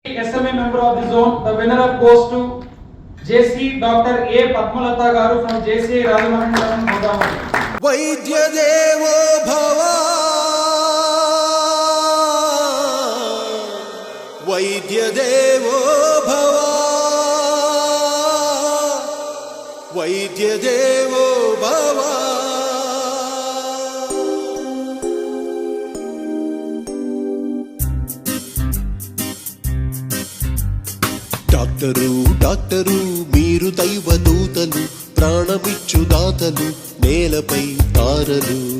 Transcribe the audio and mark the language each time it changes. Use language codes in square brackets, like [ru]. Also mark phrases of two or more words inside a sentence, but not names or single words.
[en] SMA member of the zone. The winner goes to JC Dr. A. Padmalata Garu from JCI Rajamahendrapuram, Godavari. [sa] वैद्य देवो भव, वैद्य देवो भव, वैद्य देवो भव. [te] డాక్టరు డాక్టరు మీరు దైవ దూతలు, ప్రాణమిచ్చు దాతలు, నేలపై తారలు.